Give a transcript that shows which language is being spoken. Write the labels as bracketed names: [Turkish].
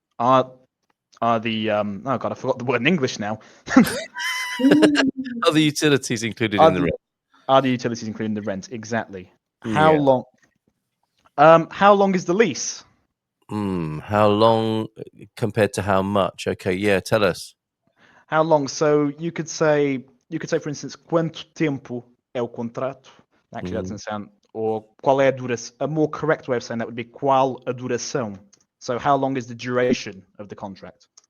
[English] Are the oh god, I forgot the word in English now. Are the utilities included in the rent? Are the utilities included in the rent? Exactly. How long? How long is the lease? How long compared to how much? Okay, yeah, tell us. How long? So you could say, for instance, [Portuguese] quanto tempo é o contrato? [English] Actually, that doesn't sound. Or [Portuguese] qual é a duração? [English] A more correct way of saying that would be [Portuguese] qual a duração. [English] So how long is the duration of the contract?